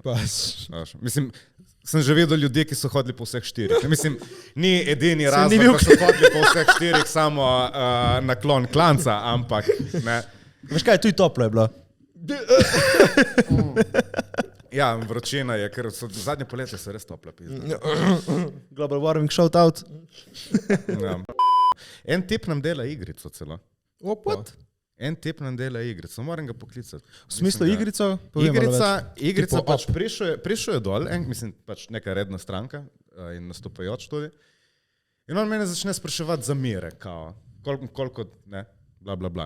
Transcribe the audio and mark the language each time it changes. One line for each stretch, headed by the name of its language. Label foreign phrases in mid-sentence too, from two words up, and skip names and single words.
Slovenian: Mislim, sem že videl ljudi, ki so hodili po vseh 4. Mislim, ni edini razlog, da so hodili po vseh 4, samo naklon klanca, ampak ne. Veš kaj, tu toplo je bilo. Ja, vročina je, ker zadnje poletje se res topla pizda.
English: Global warming shout out.
Slovenian: En tip nam dela igrico celo. What? En tip nam dela igrico, moram ga poklicati. V smislu igrico? Igrica pač prišel je dol, mislim, pač neka redna stranka in nastopajoč tudi. In on mene začne spraševati za mire, kao, koliko, ne, bla, bla, bla.